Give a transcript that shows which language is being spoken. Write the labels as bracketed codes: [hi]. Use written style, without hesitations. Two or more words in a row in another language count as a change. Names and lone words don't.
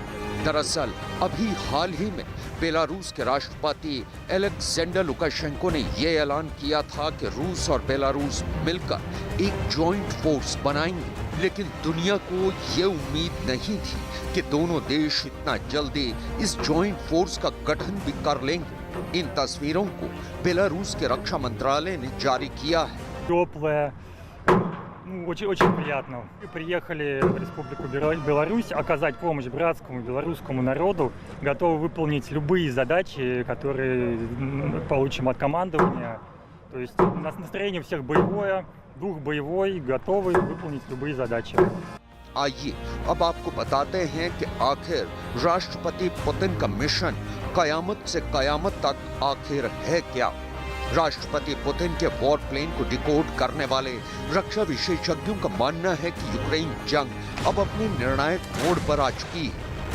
[hi] दरअसल अभी हाल ही में बेलारूस के राष्ट्रपति अलेक्जेंडर लुकाशेंको ने ये ऐलान किया था कि रूस और बेलारूस मिलकर एक [en] joint force [hi] बनाएंगे, लेकिन दुनिया को ये उम्मीद नहीं थी कि दोनों देश इतना जल्दी इस [en] joint force [hi] का गठन भी कर लेंगे। इन तस्वीरों को बेलारूस के रक्षा मंत्रालय ने जारी किया है। [ru] Очень приятно. Мы приехали в Республику Беларусь оказать помощь братскому белорусскому народу, готовы выполнить любые задачи, которые получим от командования. То есть у нас настроение всех боевое, дух боевой, готовы выполнить любые задачи. [hi] आइए अब आपको बताते हैं कि आखिर राष्ट्रपति पुतिन का मिशन कयामत से कयामत तक आखिर है क्या। राष्ट्रपति पुतिन के [en] war plan [hi] को डिकोड करने वाले रक्षा विशेषज्ञों का मानना है कि यूक्रेन जंग अब अपने निर्णायक मोड़ पर आ चुकी है।